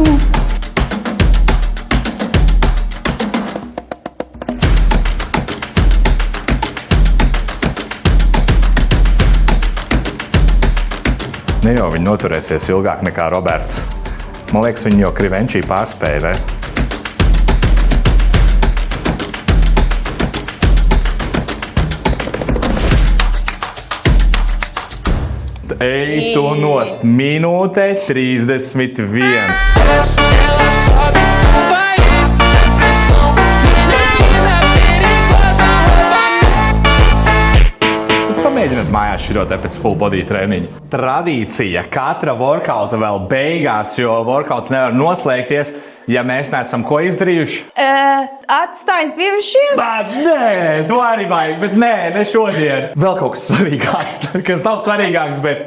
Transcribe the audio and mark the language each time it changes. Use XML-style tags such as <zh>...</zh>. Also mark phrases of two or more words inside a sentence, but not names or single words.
<lv>Ne jau viņi noturēsies ilgāk nekā Roberts. Man liekas, viņi jau Krivenčī pārspēja, vai? Ej, tu nost. Minūte 31.</lv> <pt>Ela sobe, vai ir pra pressão. Menina perigosa, rouba.</pt> <lv>Pamēģiniet mājās šito te pēc</lv> <en>full body</en> <lv>treniņa. Tradīcija katra workouta vēl beigās, jo workouts nevar noslēgties, ja mēs neesam ko izdarījuši. Atstājiet pie šiem. Nē, to arī vajag, bet ne šodien. Vēl kaut kas svarīgāks, kas nav svarīgāks, bet...</lv>